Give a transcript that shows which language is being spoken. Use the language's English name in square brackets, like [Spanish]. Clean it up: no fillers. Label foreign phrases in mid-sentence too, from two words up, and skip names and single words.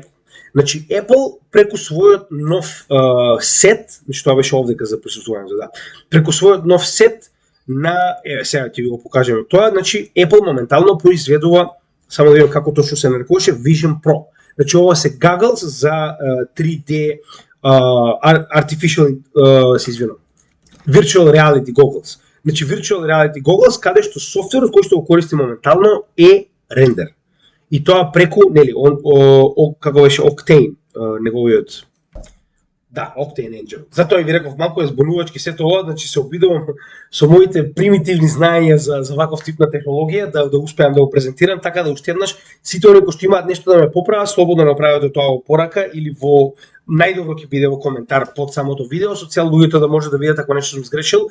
[Macedonian] Значи Apple преку својот нов сет, значи тоа беше овдека за присуствување, да. Преку својот нов сет на сега ќе ви го покажеме тоа, значи Apple моментално произведува, само да видим како точно се нарекуваше, Vision Pro. Значи ова се goggles за 3D artificial се извинувам. [English] Virtual reality goggles. [Macedonian] Значи [English] virtual reality goggles [Macedonian] каде што софтверот кој што го користи моментално е рендер. И тоа преку, нели, како беше Octane, неговиот, да, Octane Engine. Затоа ви реков малку е збунувачки сето ова, значи се обидувам со моите примитивни знаења за ваков тип на технологија да успеам да го презентирам, така да уште еднаш сите оние кои што имаат нешто да ме поправат, слободно направете тоа во порака или во најдобро ќе биде во коментар под самото видео, со цел луѓето да може да видат ако нешто сум сгрешил.